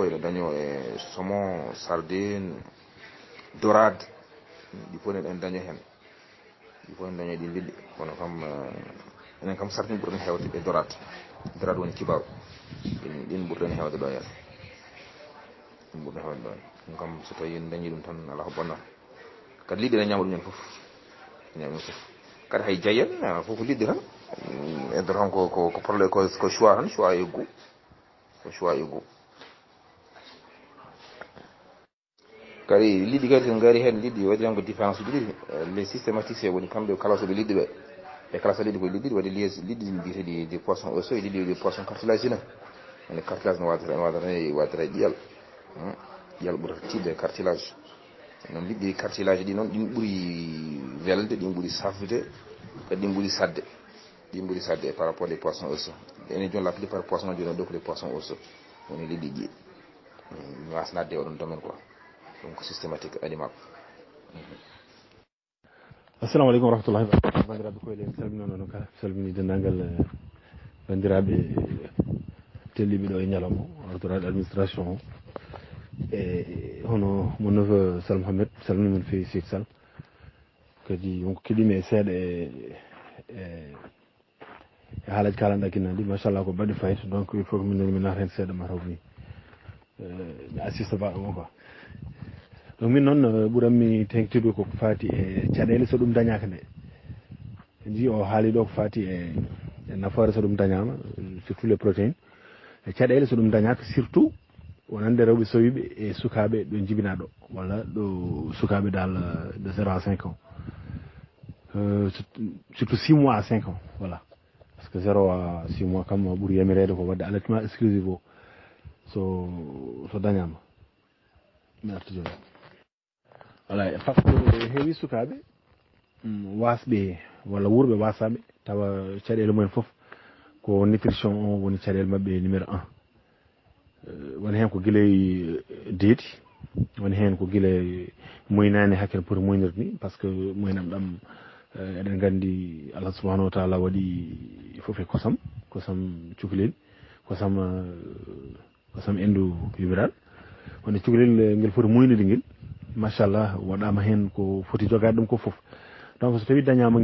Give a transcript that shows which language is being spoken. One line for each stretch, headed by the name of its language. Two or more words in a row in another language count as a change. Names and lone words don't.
Fula: ene daño e saumon sardine dorade ɗi fof en daño hen ɗi fof en daño ɗi liɗɗi kono kam enen kam sardine ɓurɗen hewde e dorade woni kibaru ɗin ɓurɗen hewde ɗo hen ɗum kam so tawi en dañi ɗum tan ala ko bonnata kadi liɗɗi ene ñama ɗum ñen foof kadi hay jayen fof ko liɗɗi tan eddo tan ko probléme ko choix tan choix e goût kadi liɗɗi kadi en gaari hen liɗɗi waɗi tan ko différence uji ɗiɗi
French: les systématicien
Fula: woni kamɓe kalasoɓe liɗɗi ɓe ɓe kalasa liɗɗi koye liɗɗi waɗi liɗɗi mbiyeteɗi
French: des poissons osseux
Fula: e liɗɗi
French: des poissons cartilagineux
Fula: ene cartilage no wadata e ƴiyal ɓurata tidde cartilage noon liɗɗi cartilage ɗi noon ɗin ɓuuri welde ɗin ɓuuri safde kadi ɗin ɓuuri sadde
French: par rapport des poissons osseux
Fula: ene joni
French: la plupart poisson
Fula: joni ɗo ko
French: des poissons osseux
Fula: woni liɗɗi ƴiye mi wasnadde oɗon
French: domaine quoi donc systématique animal
Arabic: السلام عليكم ورحمة الله وبركاته
Fula: bandiraɓe koyle en salmini noon kala salmini dendagal bandiraɓe telliɓe ɗo e ñalawma ordonnaɗe administration o e hono mo neveu Sall Mohamed salmini men fewi Seyd Sall kadi wonko keɗimi e seeɗa haalaji kalanɗa kinnandi machallah ko baɗi fayit
French: donc il faut que
Fula: min nata hen seeɗa mataw ni mi assiste baɗo mo
French: quoi donc
Fula: min noon ɓuuranmi tengtide koko fati e caɗele so ɗum dañaka nde ji o haali ɗo ko fati e nafoore so ɗum dañama
French: surtout les protéines
Fula: e caɗele so ɗum dañaka surtout wonande rewɓe sowiɓe e sukaɓe ɗo jibina ɗo walla ɗo sukaɓe dal
French: de 0 à 5 ans surtout 6 mois à 5 ans voilà parce que 0 à 6 mois
Fula: kam ɓuuri yamirede ko wadde
French: allaitement exclusif
Fula: o so dañama mi arta joni
French: voilà par ce que
Fula: heewi sukaɓe wasɓe walla wuurɓe wasaɓe tawa caɗele mumen foof ko nutrition o woni caɗele mabɓe numéro 1 woni hen ko guiley deeti woni hen ko guiley moynani hakkene poti moynirde ni
French: par ce que
Fula: moynam ɗam eɗen gandi
Arabic: الله سبحانه وتعالى
Fula: waɗi foof e kosam cukalel kosam endu yuɓiral wonde cukalel ngel foti moynude ngel machallah waɗama hen ko foti jogade ɗum ko foof donc so tawi dañama